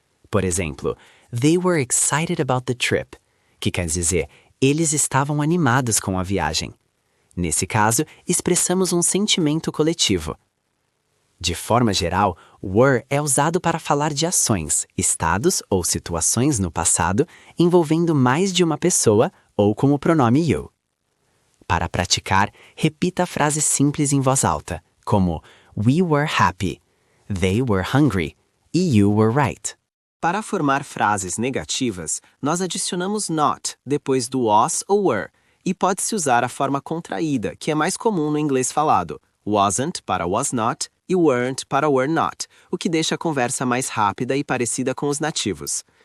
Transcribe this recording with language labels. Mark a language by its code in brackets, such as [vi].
[pt] Por exemplo, [en] they were excited about the trip, [pt] que quer dizer, eles estavam animados com a viagem. Nesse caso, expressamos um sentimento coletivo. De forma geral, were é usado para falar de ações, estados ou situações no passado envolvendo mais de uma pessoa ou com o pronome you. Para praticar, repita a frase simples em voz alta, como [en] we were happy, they were hungry [pt] e [en] you were right. [pt] Para formar frases negativas, nós adicionamos not depois do was ou were, e pode-se usar a forma contraída, que é mais comum no inglês falado, wasn't para was not e weren't para were not, o que deixa a conversa mais rápida e parecida com os nativos.